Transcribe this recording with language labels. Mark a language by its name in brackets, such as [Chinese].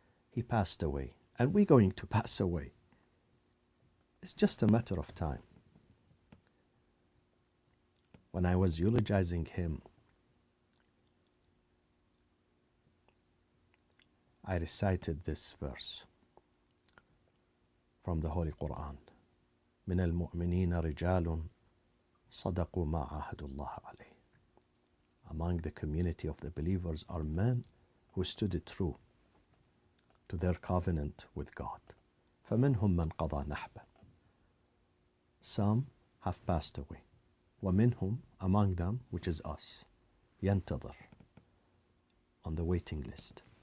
[English] He passed away, and we're going to pass away. It's just a matter of time. When I was eulogizing him, I recited this verse from the Holy Quran. [Arabic] من المؤمنين رجال صدقوا ما عاهدوا الله عليه. [English] Among the community of the believers are men who stood true to their covenant with God. [Arabic] فمنهم من قضى نحبه. [English] Some have passed away. [Arabic] ومنهم, [English] among them, which is us, [Arabic] ينتظر, [English] on the waiting list.